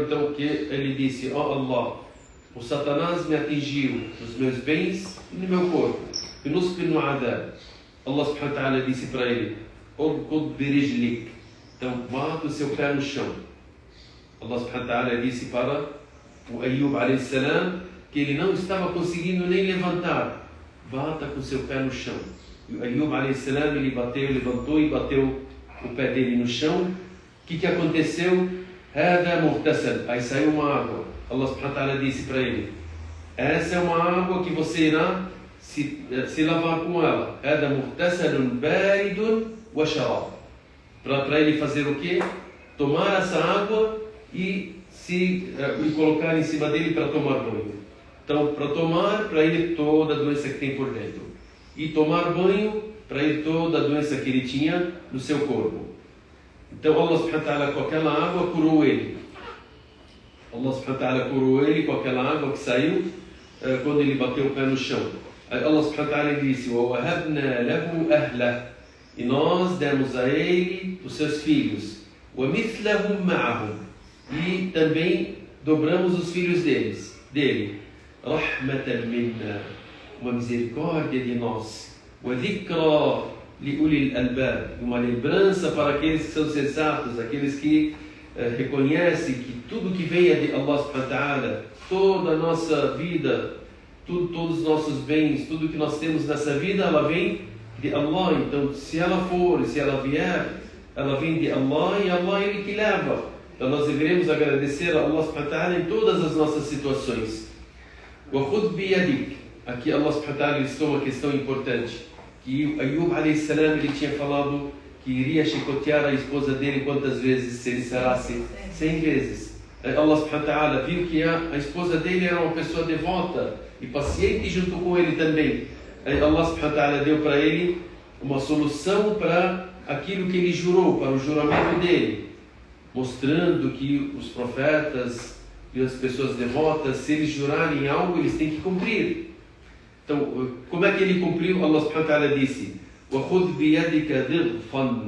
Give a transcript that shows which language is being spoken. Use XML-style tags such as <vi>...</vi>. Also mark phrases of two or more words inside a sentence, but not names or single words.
<pt>Então que ele disse: ó Allah, o Satanás me atingiu nos meus bens e no meu corpo, e nusf no adhab. Allah</pt> <ar>سبحانه وتعالى</ar> <pt>disse para ele:</pt> <ar>اركض برجلك,</ar> <pt>então bata o seu pé no chão. Allah</pt> <ar>سبحانه وتعالى</ar> <pt>disse para o Ayyub</pt> <ar>عليه السلام</ar> <pt>que ele não estava conseguindo nem levantar: bata com seu pé no chão. E o Ayyub</pt> <ar>عليه السلام,</ar> <pt>ele levantou e bateu o pé dele no chão. O que aconteceu?</pt> <ar>هذا مغتسل,</ar> <pt>aí saiu uma água. Allah</pt> <ar>سبحانه وتعالى</ar> <pt>disse para ele: essa é uma água que você irá se lavar com ela.</pt> <ar>هذا مغتسل بارد وشراب,</ar> <pt>para ele fazer o quê? Tomar essa água e colocar em cima dele para tomar banho. Então, para tomar, para ele toda a doença que tem por dentro. E tomar banho, para ele toda a doença que ele tinha no seu corpo. Então, Allah</pt> <ar>سبحانه وتعالى</ar> <pt>com aquela água curou ele. Allah</pt> <ar>سبحانه وتعالى</ar> <pt>curou ele com aquela água que saiu quando ele bateu o pé no chão. Allah</pt> <ar>سبحانه وتعالى</ar> <pt>disse:</pt> <ar>وَوَهَبْنَا لَهُ أَهْلَهُ,</ar> <pt>e nós demos a ele os seus filhos.</pt> <ar>وَمِثْلَهُمْ مَعَهُمْ,</ar> <pt>e também dobramos os filhos dele.</pt> <ar>رحمة منا,</ar> <pt>uma misericórdia de nós.</pt> <ar>وذكرى لأولي الألباب,</ar> <pt>uma lembrança para aqueles que são sensatos, aqueles que reconhecem que tudo que venha de Allah</pt> <ar>سبحانه وتعالى,</ar> <pt>toda a nossa vida, todos os nossos bens, tudo que nós temos nessa vida, ela vem de Allah. Então, se ela vier, ela vem de Allah, e Allah é Ele que leva. Então nós deveremos agradecer a Allah</pt> <ar>سبحانه وتعالى</ar> <pt>em todas as nossas situações.</pt> <ar>وَخُذْ بِيَدِكَ,</ar> <pt>aqui Allah</pt> <ar>سبحانه وتعالى</ar> <pt>listou uma questão importante, que Ayyub</pt> <ar>عليه السلام</ar> <pt>ele tinha falado que que iria chicotear a esposa dele quantas vezes se ele sarasse? 100 vezes. Allah</pt> <ar>سبحانه وتعالى</ar> <pt>viu que a esposa dele era uma pessoa devota e paciente junto com ele também. Allah</pt> <ar>سبحانه وتعالى</ar> <pt>deu para ele uma solução para aquilo que ele jurou, para o juramento dele, mostrando que os profetas e as pessoas devotas, se eles jurarem algo, eles têm que cumprir. Então, como é que ele cumpriu? Allah</pt> <ar>سبحانه وتعالى</ar> <pt>disse:</pt> <ar>وَخُذْ بِيَدِكَ ضِغْفًا.</ar>